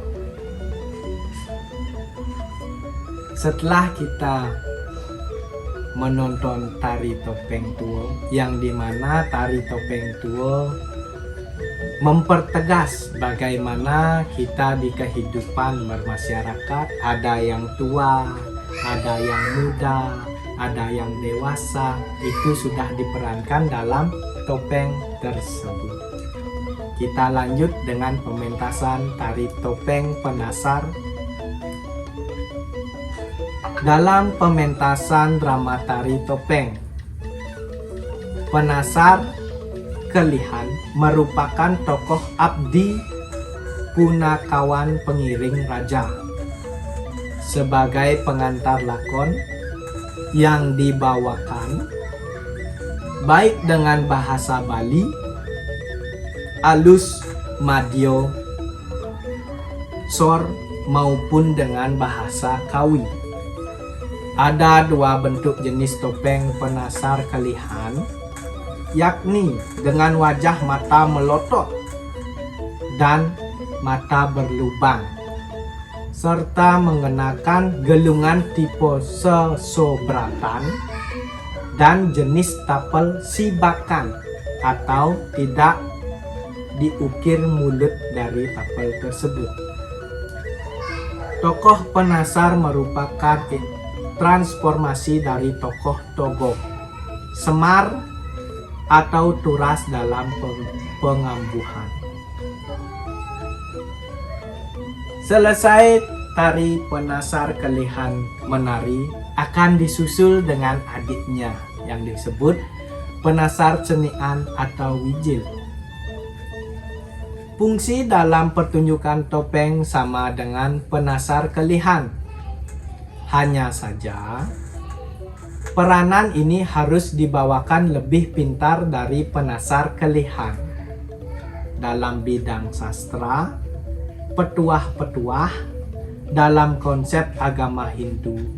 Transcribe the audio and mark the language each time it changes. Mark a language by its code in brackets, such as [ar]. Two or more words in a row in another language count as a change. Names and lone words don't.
[id] Setelah kita menonton tari topeng tuo, yang dimana tari topeng tuo mempertegas bagaimana kita di kehidupan bermasyarakat, ada yang tua, ada yang muda, ada yang dewasa, itu sudah diperankan dalam topeng tersebut. Kita lanjut dengan pementasan tari topeng penasar. Dalam pementasan drama tari topeng penasar Kelihan merupakan tokoh abdi punakawan pengiring raja sebagai pengantar lakon yang dibawakan baik dengan bahasa Bali, alus, madyo, sor maupun dengan bahasa Kawi. Ada dua bentuk jenis topeng penasar Kelihan, yakni dengan wajah mata melotot dan mata berlubang, serta mengenakan gelungan tipe sesobratan dan jenis tapel sibakan atau tidak diukir mulut dari tapel tersebut. Tokoh penasar merupakan transformasi dari tokoh Togog, Semar, atau turas dalam pengambuhan. Selesai tari penasar Kelihan menari, akan disusul dengan adiknya yang disebut penasar cenian atau wijil. Fungsi dalam pertunjukan topeng sama dengan penasar Kelihan. Hanya saja peranan ini harus dibawakan lebih pintar dari penasar Kelihan dalam bidang sastra, petuah-petuah dalam konsep agama Hindu.